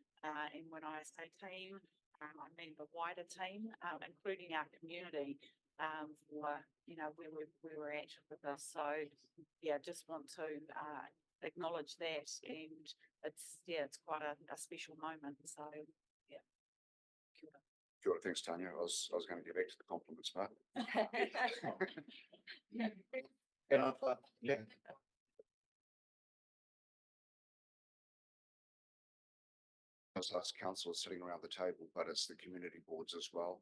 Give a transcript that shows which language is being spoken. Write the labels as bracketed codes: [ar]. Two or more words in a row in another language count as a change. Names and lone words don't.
[en] And when I say team, I mean the wider team, including our community, for, you know, where we're at with this. So yeah, just want to acknowledge that, and it's quite a special moment. So yeah. [mi] Kia ora. Kia ora, [en] thanks, Tanya. I was going to get back to the compliments part. And I thought, yeah. As us councillors sitting around the table, but it's the community boards as well.